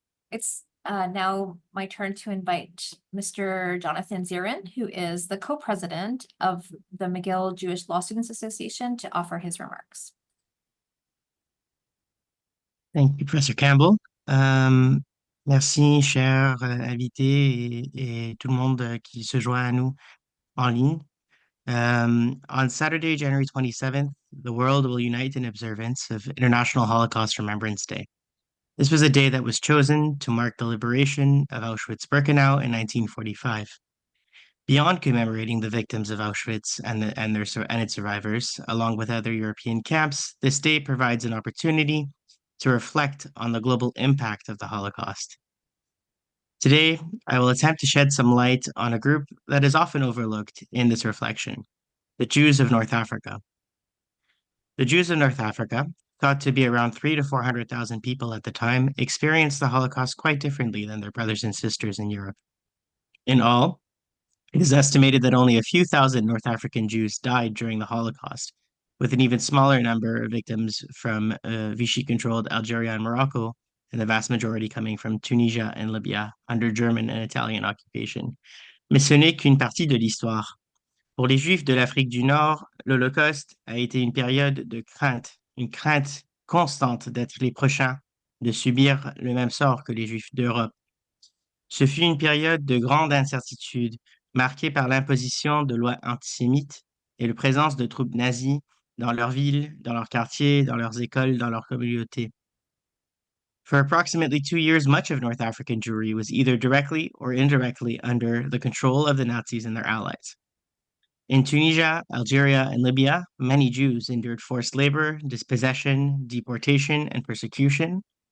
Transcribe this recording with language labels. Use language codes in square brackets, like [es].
[en] It's now my turn to invite Mr. Jonathan Zirin, who is the co-president of the McGill Jewish Law Students Association, to offer his remarks. Thank you, Professor Campbell. [fr] Merci, chers invités et tout le monde qui se joint à nous en ligne. [en] On Saturday, January 27th, the world will unite in observance of International Holocaust Remembrance Day. This was a day that was chosen to mark the liberation of Auschwitz-Birkenau in 1945. Beyond commemorating the victims of Auschwitz and its survivors, along with other European camps, this day provides an opportunity to reflect on the global impact of the Holocaust. Today, I will attempt to shed some light on a group that is often overlooked in this reflection, the Jews of North Africa. The Jews of North Africa, thought to be around 300,000 to 400,000 people at the time, experienced the Holocaust quite differently than their brothers and sisters in Europe. In all, it is estimated that only a few thousand North African Jews died during the Holocaust, with an even smaller number of victims from Vichy-controlled Algeria and Morocco, and the vast majority coming from Tunisia and Libya under German and Italian occupation. [fr] Mais ce n'est qu'une partie de l'histoire. Pour les Juifs de l'Afrique du Nord, l'Holocauste a été une période de crainte, une crainte constante d'être les prochains, de subir le même sort que les Juifs d'Europe. Ce fut une période de grande incertitude, marquée par l'imposition de lois antisémites et la présence de troupes nazies dans leurs villes, dans leurs quartiers, dans leurs écoles, dans leurs communautés. [en] For approximately 2 years, much of North African Jewry was either directly or indirectly under the control of the Nazis and their allies. In Tunisia, Algeria, and Libya, many Jews endured forced labor, dispossession, deportation, and persecution.